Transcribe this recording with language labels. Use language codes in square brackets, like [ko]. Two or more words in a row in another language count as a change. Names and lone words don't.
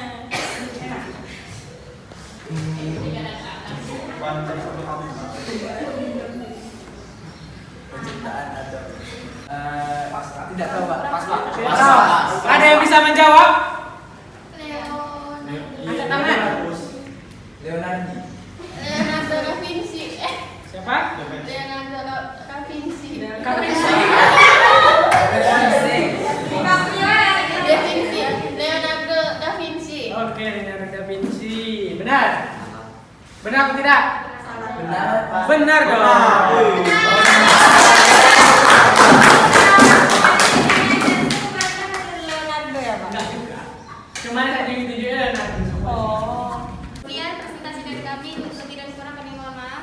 [id] Penciptaan atau tidak tahu Pak. Tidak tahu. Ada yang bisa menjawab? Angkat tangan. Leonardo. Leonardo da Vinci. Siapa? Leonardo da Vinci. Da Vinci. Da Vinci. Leonardo da Vinci. Oke, Leonardo da Vinci. Benar? Benar atau tidak? Benar Pak. Benar dong. Leonardo ya, Pak? Enggak juga. Cuman tadi gitu juga Leonardo. Kemudian presentasi dari kami untuk tidak kurang kami mohon maaf.